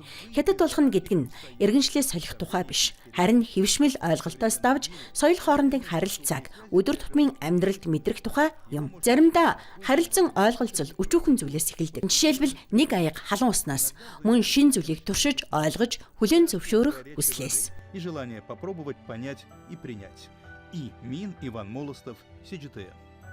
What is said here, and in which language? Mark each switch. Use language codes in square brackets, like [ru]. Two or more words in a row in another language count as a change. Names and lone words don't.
[mn] Хятад болох нь гэдэг нь иргэншлээ солих тухай биш. Харин хэвшмэл ойлголтоос давж соёл хоорондын харилцааг өдөр тутмын амьдралд мэдрэх тухай юм. Заримдаа харилцан ойлголцол өчүүхэн зүйлээс эхэлдэг. Жишээлбэл нэг аяг халуун уснаас мөн шин зүйлийг туршиж, ойлгож, хүлээн зөвшөөрөх хүслээс. [ru] и желание попробовать понять и принять. И Мин Иван Молостов, CGTN.